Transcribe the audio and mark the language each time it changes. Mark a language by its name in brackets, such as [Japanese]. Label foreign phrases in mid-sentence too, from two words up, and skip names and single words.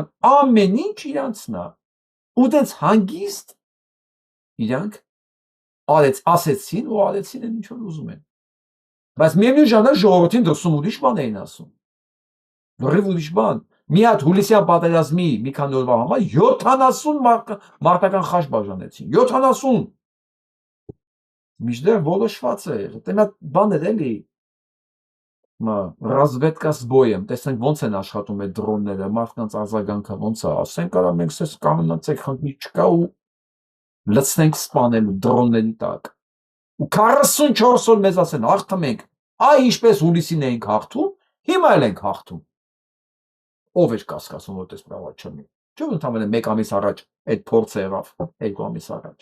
[Armenian] ամեն ինչ իրանցն է, ու դες հանգիստ իրանք ասեցին ու արեցին են ինչ որ ուզում են, բայց միևնույն ժամանակ ժողովրդին դրսում ուրիշ բան էին ասում, լրիվ ուրիշ բան, մի հատ հուլիսյան պատերազմի մի քանի օրվա համար 70 մարտական խաչ բաժանեցին, 70, մինչդեռ որոշված է, դա բան էր էլի, [Russian] разведка с боем, [Armenian] տեսնենք ոնց են աշխատում այդ դրոնները, մարդկանց արձագանքը ոնց է, ասենք արա մենք սես կանգնացեք խնդիր չկա ու լցնենք սպանելու դրոնների տակ, ու 44 օր մեզ ասեն հաղթենք, այ ինչպես հուլիսին էինք հաղթում, հիմա էլ ենք հաղթում, ով էր կասկածում, որ դες բավարար չլինի, չէ՞ ընդհանրապես մեկ ամիս առաջ այդ փորձը եղավ, 2 ամիս առաջ։